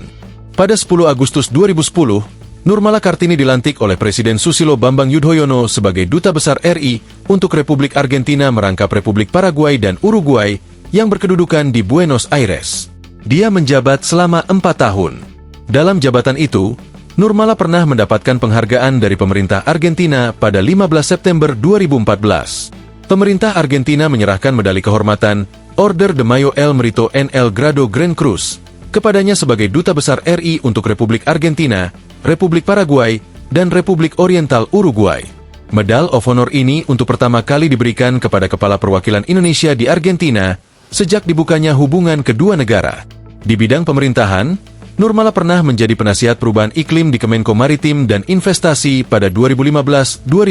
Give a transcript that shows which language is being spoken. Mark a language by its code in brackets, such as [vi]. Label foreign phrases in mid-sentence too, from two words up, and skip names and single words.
[id] Pada 10 Agustus 2010, Nurmala Kartini dilantik oleh Presiden Susilo Bambang Yudhoyono sebagai Duta Besar RI untuk Republik Argentina merangkap Republik Paraguay dan Uruguay yang berkedudukan di Buenos Aires. Dia menjabat selama 4 tahun. Dalam jabatan itu, Nurmala pernah mendapatkan penghargaan dari pemerintah Argentina pada 15 September 2014. Pemerintah Argentina menyerahkan medali kehormatan Order de Mayo El Mérito en el Grado Gran Cruz kepadanya sebagai Duta Besar RI untuk Republik Argentina, Republik Paraguay, dan Republik Oriental Uruguay. [en] Medal of Honor [id] ini untuk pertama kali diberikan kepada Kepala Perwakilan Indonesia di Argentina sejak dibukanya hubungan kedua negara. Di bidang pemerintahan, Nurmala pernah menjadi penasihat perubahan iklim di Kemenko Maritim dan Investasi pada 2015-2019.